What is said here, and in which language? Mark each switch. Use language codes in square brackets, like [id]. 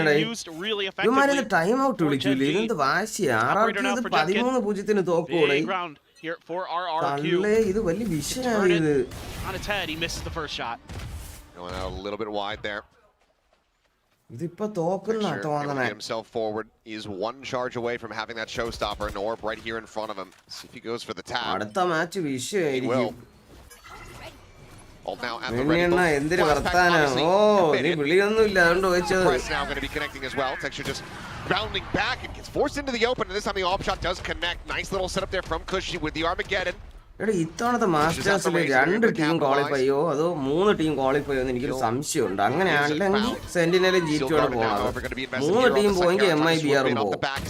[en] Used really effectively. [ml] Timeout വിളിച്ചില്ലേ? ഇതെന്ത് വാശിയാ? RRQ ഇത് 13-0 തോക്കുകൂടെ? [en] Big round here for RRQ. [ml] ഇത് വലിയ വിഷയമാണ് ഇത്. [en] On its head, he misses the first shot. Going out a little bit wide there. [ml] ഇതിപ്പോ തോക്കുന്ന തോന്നണേ. [en] Himself forward is one charge away from having that showstopper. An orb right here in front of him. See if he goes for the tap. [ml] അടുത്ത match വിഷയമായിരിക്കും. [en] Now at the ready. [ml] എന്തൊരു വർത്താനാ? ഓ നീ വിളിയൊന്നുമില്ല അതുകൊണ്ട് ചോദിച്ചത്. [en] Now going to be connecting as well. Texture just rounding back and gets forced into the open. And this time the op shot does connect. Nice little setup there from Cushy with the Armageddon. [ml] എടാ ഇത്തവണത്തെ മാസ്റ്റേഴ്സിൽ 2 team qualify ചെയ്യോ അതോ 3 team qualify ചെയ്യോ എന്ന് എനിക്കൊരു സംശയമുണ്ട്. അങ്ങനെയാണെങ്കിൽ സെന്റിനലും G2 പോകണം. 3 ടീം പോയെങ്കിൽ MIBRും പോകും.